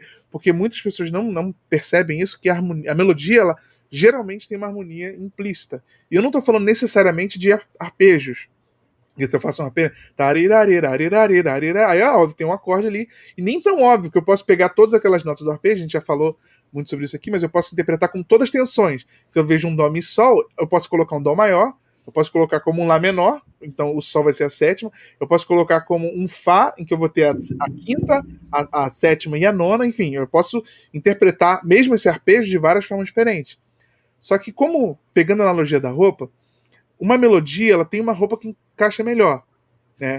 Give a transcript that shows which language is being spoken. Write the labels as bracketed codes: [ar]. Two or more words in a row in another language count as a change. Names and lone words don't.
[pt] Porque muitas pessoas não percebem isso, que a melodia ela geralmente tem uma harmonia implícita. E eu não estou falando necessariamente de arpejos. E se eu faço um arpejo, aí óbvio, tem um acorde ali, e nem tão óbvio que eu posso pegar todas aquelas notas do arpejo, a gente já falou muito sobre isso aqui, mas eu posso interpretar com todas as tensões. Se eu vejo um dó, mi, sol, eu posso colocar um dó maior, Eu posso colocar como um Lá menor, então o Sol vai ser a sétima. Eu posso colocar como um Fá, em que eu vou ter a quinta, a sétima e a nona. Enfim, eu posso interpretar mesmo esse arpejo de várias formas diferentes. Só que como, pegando a analogia da roupa, uma melodia ela tem uma roupa que encaixa melhor, né?